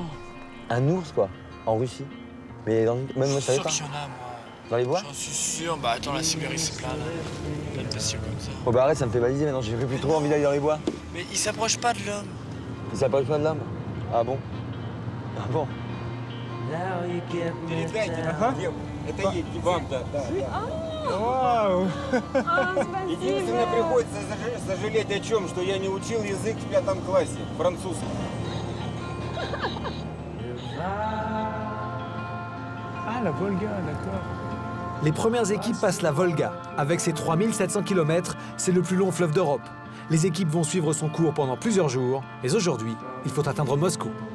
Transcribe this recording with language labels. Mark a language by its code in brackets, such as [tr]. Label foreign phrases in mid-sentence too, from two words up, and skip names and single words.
[fr] Un ours, quoi, en Russie. Mais même moi, je savais pas. Qu'il y en a, moi. Dans les bois? J'en suis sûr. Bah attends, la Sibérie, c'est plein, là. Plein de bestioles comme ça. Oh, bah arrête, ça me fait baliser maintenant. J'ai plus trop envie d'aller dans les bois. Mais ils s'approchent pas de l'homme. Ils s'approchent pas de l'homme? Ah bon? Ah bon? [ru] Вау! Единственное, приходится сожалеть о чем, что я не учил язык в 5 классе, французский. [fr] Ah, la Volga, d'accord. Les premières équipes passent la Volga. Avec ses 3700 km, c'est le plus long fleuve d'Europe. Les équipes vont suivre son cours pendant plusieurs jours, mais aujourd'hui, il faut atteindre Moscou.